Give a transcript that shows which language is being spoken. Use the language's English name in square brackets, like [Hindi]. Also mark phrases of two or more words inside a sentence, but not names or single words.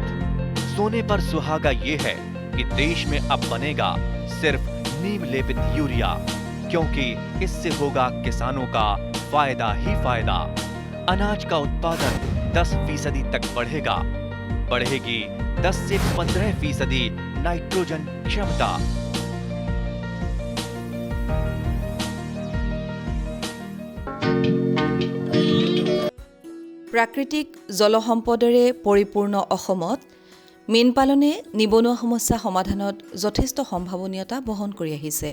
[Hindi] सोने पर सुहागा ये है कि देश में अब बनेगा सिर्फ नीम लेपित यूरिया, क्योंकि इससे होगा किसानों का फायदा ही फायदा। अनाज का उत्पादन 10% तक बढ़ेगा। बढ़ेगी 10 से 15% नाइट्रोजन क्षमता। [Assamese] প্ৰাকৃতিক জলসম্পদৰে পৰিপূৰ্ণ অসমত মীন পালনে নিবনুৱা সমস্যা সমাধানত যথেষ্ট সম্ভাৱনীয়তা বহন কৰি আহিছে।